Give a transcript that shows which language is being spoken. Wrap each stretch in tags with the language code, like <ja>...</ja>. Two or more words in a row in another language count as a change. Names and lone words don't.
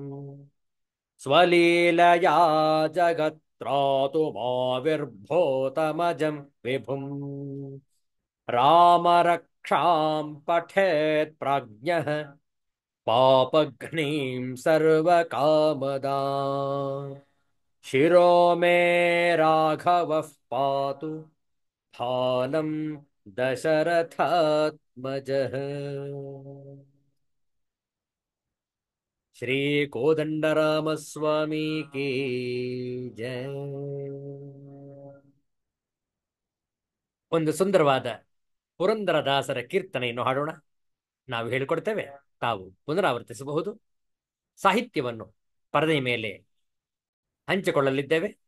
<sa>स्वलीलया जगत्त्रातुमाविर्भूतमजं विभुम् रामरक्षां पठेत् प्राज्ञः पापघ्नीं सर्वकामदाम् शिरो मे राघवः पातु फालं दशरथात्मजः।</sa> <kn>ಶ್ರೀ ಕೋದಂಡರಾಮಸ್ವಾಮಿ</kn> <hi>की जय.</hi> <kn>ಒಂದು ಸುಂದರವಾದ ಪುರಂದರದಾಸರ ಕೀರ್ತನೆಯನ್ನು ಹಾಡೋಣ. ನಾವು ಹೇಳಿಕೊಡ್ತೇವೆ, ತಾವು ಪುನರಾವರ್ತಿಸಬಹುದು. ಸಾಹಿತ್ಯವನ್ನು ಪರದೆಯ ಮೇಲೆ ಹಂಚಿಕೊಳ್ಳಲಿದ್ದೇವೆ.</kn>